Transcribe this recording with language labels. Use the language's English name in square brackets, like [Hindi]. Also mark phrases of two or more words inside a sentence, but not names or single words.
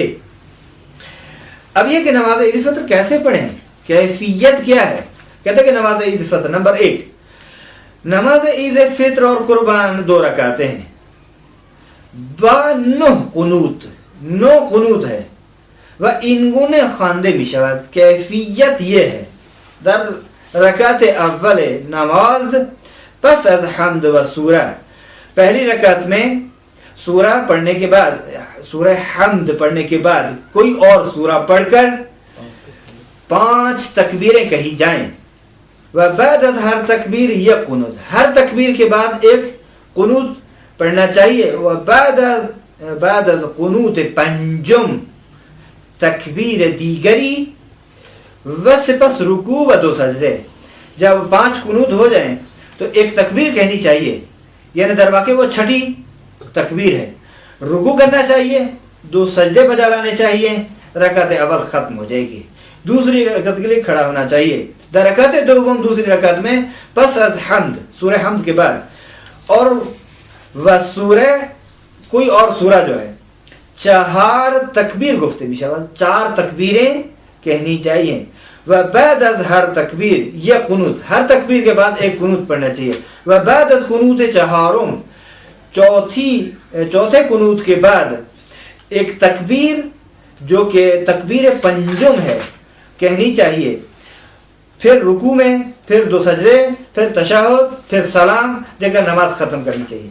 [Urdu] اب یہ کہ نماز عید فطر کیسے پڑھیں، کیفیت کیا ہے؟ کہتے ہیں کہ نماز عید فطر، نمبر 1، نماز عید فطر اور قربان 2 رکعتیں ہیں، با 9 قنوت، 9 قنوت ہے، [Persian] و اینگونه خوانده می شود۔ [Urdu] کیفیت یہ ہے، [Persian] در رکعت اول نماز پس از حمد و سورہ، [Urdu] پہلی رکعت میں سورہ پڑھنے کے بعد، سورہ حمد پڑھنے کے بعد کوئی اور سورہ پڑھ کر 5 تکبیریں کہی جائیں، [Persian] و بعد از ہر تکبیر یک قنوت، [Urdu] ہر تکبیر کے بعد ایک قنوت پڑھنا چاہیے، [Persian] و بعد از قنوت پنجم تکبیر دیگری، و سپس رکوع و 2 سجدے۔ [Urdu] جب 5 قنوت ہو جائیں تو ایک تکبیر کہنی چاہیے، یعنی [Persian] در واقع [Urdu] وہ 6ٹھی تکبیر ہے، رکوع کرنا چاہیے، 2 سجدے بجا لانے چاہیے، رکعت اول ختم ہو جائے گی، دوسری رکعت کے لیے کھڑا ہونا چاہیے۔ [Persian] در رکعت دوم، [Urdu] دوسری رکعت میں [Persian] پس از حمد، [Urdu] سورہ حمد کے بعد، اور و سورہ کوئی اور سورہ جو ہے [Persian] 4 تکبیر گفتے می شود، [Urdu] 4 تکبیریں کہنی چاہیے، [Persian] و بعد از ہر تکبیر [Urdu] یہ قنوت، ہر تکبیر کے بعد ایک قنوت پڑھنا چاہیے، [Persian] و بعد از قنوت چہارم، [Urdu] چوتھے قنوت کے بعد ایک تکبیر جو کہ تکبیر پنجم ہے کہنی چاہیے، پھر رکوع میں، پھر 2 سجدے، پھر تشہد، پھر سلام دے کر نماز ختم کرنی چاہیے۔